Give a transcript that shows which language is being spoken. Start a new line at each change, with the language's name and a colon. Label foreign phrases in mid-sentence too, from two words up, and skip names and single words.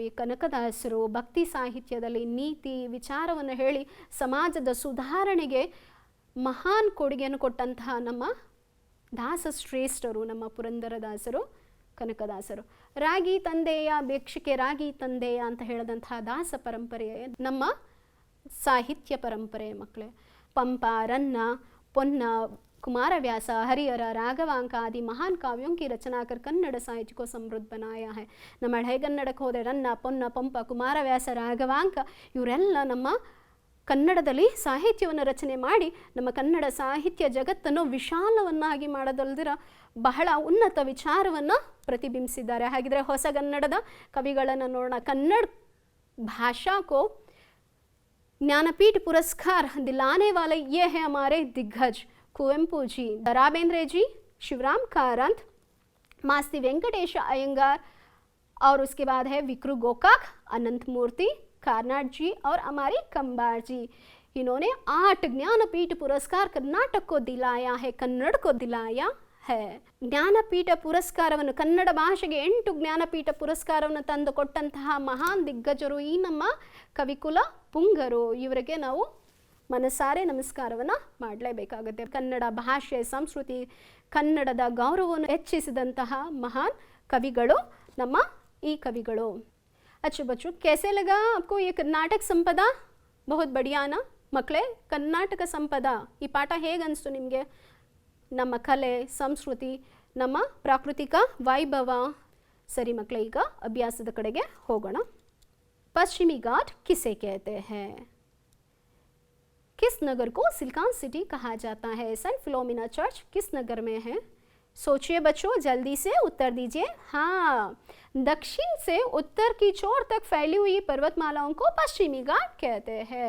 Kannada: ಕನಕದಾಸರು ಭಕ್ತಿ ಸಾಹಿತ್ಯದಲ್ಲಿ ನೀತಿ ವಿಚಾರವನ್ನು ಹೇಳಿ ಸಮಾಜದ ಸುಧಾರಣೆಗೆ ಮಹಾನ್ ಕೊಡುಗೆಯನ್ನು ಕೊಟ್ಟಂತಹ ನಮ್ಮ ದಾಸ ಶ್ರೇಷ್ಠರು ನಮ್ಮ ಪುರಂದರದಾಸರು, ಕನಕದಾಸರು. ರಾಗಿ ತಂದೆಯ ಭಿಕ್ಷುಕೆ ರಾಗಿ ತಂದೆಯ ಅಂತ ಹೇಳಿದಂತಹ ದಾಸ ಪರಂಪರೆ ನಮ್ಮ ಸಾಹಿತ್ಯ ಪರಂಪರೆ ಮಕ್ಕಳೇ. ಪಂಪ, ರನ್ನ, ಪೊನ್ನ,
Hindi: कुमारव्यास, हरिहर, राघवांक आदि महान काव्यों की रचना कर कन्नड़ साहित्य को समृद्ध बनाया है.
Kannada: ನಮ್ಮ ಹಳೆಗನ್ನಡಕ್ಕೆ ಹೋದರೆ ರನ್ನ, ಪೊನ್ನ, ಪಂಪ, ಕುಮಾರವ್ಯಾಸ, ರಾಘವಾಂಕ ಇವರೆಲ್ಲ ನಮ್ಮ ಕನ್ನಡದಲ್ಲಿ ಸಾಹಿತ್ಯವನ್ನು ರಚನೆ ಮಾಡಿ ನಮ್ಮ ಕನ್ನಡ ಸಾಹಿತ್ಯ ಜಗತ್ತನ್ನು ವಿಶಾಲವನ್ನಾಗಿ ಮಾಡೋದಲ್ದಿರ ಬಹಳ ಉನ್ನತ ವಿಚಾರವನ್ನು ಪ್ರತಿಬಿಂಬಿಸಿದ್ದಾರೆ. ಹಾಗಿದ್ರೆ ಹೊಸಗನ್ನಡದ ಕವಿಗಳನ್ನು ನೋಡೋಣ.
Hindi: ಕನ್ನಡ भाषा को ज्ञानपीठ पुरस्कार दिलाने वाले ये हैं हमारे दिग्गज कुवेंपु जी, रा बेंद्रे जी, शिवराम कारंत, मास्ती वेंकटेश अयंगार, और उसके बाद है विक्रु गोकाक, अनंत मूर्ति, कार्नाड जी और हमारी कंबार जी. इन्होंने 8 ज्ञानपीठ पुरस्कार कर्नाटक को दिलाया है, कन्नड़ को दिलाया है.
Kannada: ಜ್ಞಾನಪೀಠ ಪುರಸ್ಕಾರವನ್ನು ಕನ್ನಡ ಭಾಷೆಗೆ 8 ಜ್ಞಾನಪೀಠ ಪುರಸ್ಕಾರವನ್ನು ತಂದು ಕೊಟ್ಟಂತಹ ಮಹಾನ್ ದಿಗ್ಗಜರು ಈ ನಮ್ಮ ಕವಿಕುಲ ಪುಂಗರು. ಇವರಿಗೆ ನಾವು ಮನಸಾರೆ ನಮಸ್ಕಾರವನ್ನು ಮಾಡಲೇಬೇಕಾಗುತ್ತೆ. ಕನ್ನಡ ಭಾಷೆ ಸಂಸ್ಕೃತಿ ಕನ್ನಡದ ಗೌರವವನ್ನು ಹೆಚ್ಚಿಸಿದಂತಹ ಮಹಾನ್ ಕವಿಗಳು ನಮ್ಮ ಈ ಕವಿಗಳು.
Hindi: अच्छा बच्चों, कैसे लगा आपको ये कर्नाटक संपदा? बहुत बढ़िया ना ಮಕ್ಕಳೇ?
Kannada: ಕರ್ನಾಟಕ ಸಂಪದ ಈ ಪಾಠ ಹೇಗೆ ಅನಿಸ್ತು ನಿಮಗೆ? ನಮ್ಮ ಕಲೆ ಸಂಸ್ಕೃತಿ ನಮ್ಮ ಪ್ರಾಕೃತಿಕ ವೈಭವ. ಸರಿ ಮಕ್ಕಳೇ, ಈಗ ಅಭ್ಯಾಸದ ಕಡೆಗೆ ಹೋಗೋಣ.
Hindi: पश्चिमी घाट किसे कहते हैं? किस नगर को सिलिकॉन सिटी कहा जाता है? सेंट फिलोमिना चर्च किस नगर में है? सोचिए बच्चों, जल्दी से उत्तर दीजिए. हाँ, दक्षिण से उत्तर की छोर तक फैली हुई पर्वतमालाओं को पश्चिमी घाट कहते हैं.